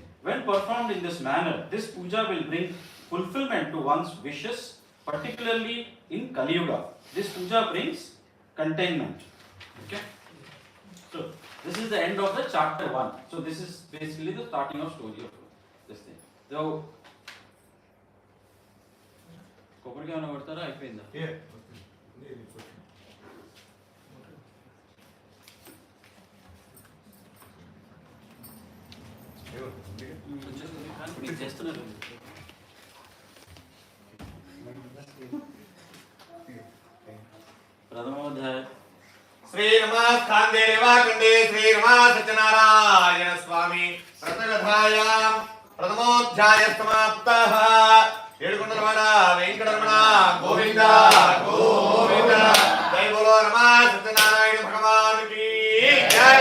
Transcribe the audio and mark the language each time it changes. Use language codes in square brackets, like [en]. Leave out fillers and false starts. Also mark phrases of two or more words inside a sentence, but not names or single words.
[en] When performed in this manner, this puja will bring fulfillment to one's wishes, particularly in Kali Yuga. This puja brings containment. Okay. So this is the end of the chapter 1. So this is basically the starting of story of this thing. [te] So కొబ్బరికి ఏమైనా కొడతారా అయిపోయిందా? చేస్తున్నారు. ప్రథమోధ్యాయ [sa] श्रीरमास्कान्दे रेवाकण्डे श्रीरमा सत्यनारायण स्वामी व्रतकथायां प्रथमोऽध्याय समाप्तः। [te] ఏడుకొండలవాడ వెంకటరమణ గోవింద గోవింద। [hi] जय बोलो रमा सत्यनारायण भगवान की జై।